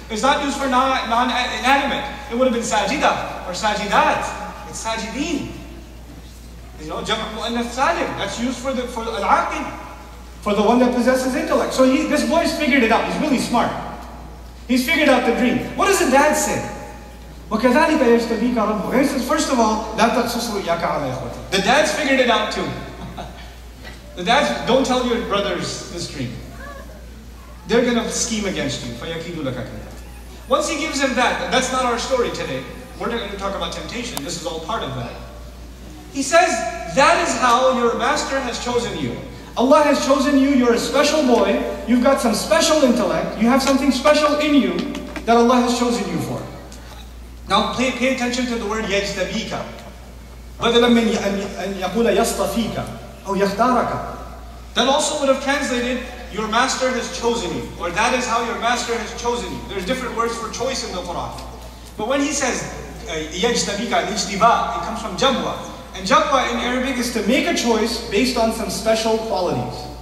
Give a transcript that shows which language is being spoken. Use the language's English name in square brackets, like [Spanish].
[English] It's not used for non-inanimate. It would have been sajida or sajidat. It's sajideen. You know, jam'a mu'annath salim. That's used for al-aqil, for the one that possesses intellect. So this boy's figured it out. He's really smart. He's figured out the dream. What does the dad say? [Arabic] وَكَذَلِكَ يَجْتَبِيكَ رَبُّكَ. [English] He says, first of all, [Arabic] لَا تَقْصُصْ رُؤْيَاكَ عَلَى إِخْوَتِكَ. [English] The dad's figured it out too. The dads, don't tell your brothers this dream. They're going to scheme against you. [Arabic] فَيَكِيدُ لَكَ كَيْدًا. [English] Once he gives him that, that's not our story today. We're not going to talk about temptation. This is all part of that. He says, that is how your master has chosen you. Allah has chosen you. You're a special boy. You've got some special intellect. You have something special in you that Allah has chosen you for. Now pay attention to the word يَجْتَبِيكَ. [Arabic] بَدَلًا مِنْ أَنْ يَقُولَ يَصْطَفِيكَ أو يَخْتَارَكَ. [English] That also would have translated, your master has chosen you, or that is how your master has chosen you. There's different words for choice in the Quran. But when he says يَجْتَبِيكَ, الْإِجْتِبَاء, it comes from jabwa. And jabwa in Arabic is to make a choice based on some special qualities.